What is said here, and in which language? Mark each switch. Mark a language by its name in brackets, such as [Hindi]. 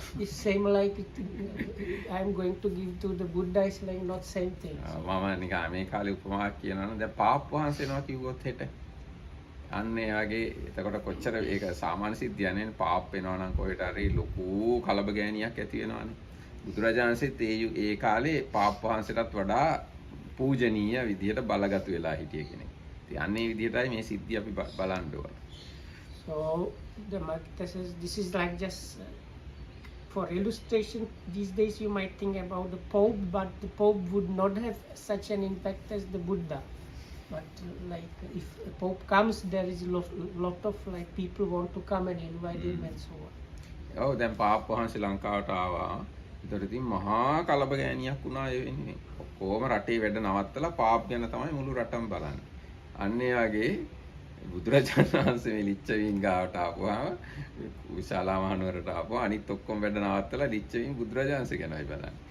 [English] It's same like I'm going to give to the Buddha. It's like not same thing. [Sinhala] මම නිකන් මේ කාලේ උපමාවක් කියනවා නම් දැන් පාප් වහන්සේනවා කිව්වොත් හෙට අන්න ඒ වගේ එතකොට කොච්චර ඒක සාමාන්‍ය සිද්ධියක් නේ පාප් වෙනවා නම් කොහෙට හරි ලොකු කලබගෑනියක් ඇති වෙනවානේ බුදුරජාණන්සේත් ඒ කාලේ පාප් වහන්සේටත් වඩා පූජනීය විදියට බලගත් වෙලා හිටිය කෙනෙක්. ඉතින් අන්න ඒ විදියටයි මේ සිද්ධිය අපි බලන්න ඕන. [English] So the Magda says this is like just for illustration. These days you might think about the Pope, but the Pope would not have such an impact as the Buddha. But like if a Pope comes, there is a lot of like people want to come and invite him and so on. [Sinhala] ඔව් දැන් පාප් වහන්සේ ලංකාවට ආවා. ඒතර ඉතින් මහා කලබගෑනියක් වුණා ඒ වෙනුවෙන්. ඔක්කොම රටේ වැඩ නවත්තලා පාප් ගැන තමයි මුළු රටම බලන්නේ. අන්න ඒ වගේ බුදුරජාණන් වහන්සේ මේ ලිච්ඡවීන් ගාවට ආපුවාම විශාලා මහනුවරට ආපුවා අනිත් ඔක්කොම වැඩ නවත්තලා ලිච්ඡවීන් බුදුරජාණන්සේ ගැනයි බලන්නේ.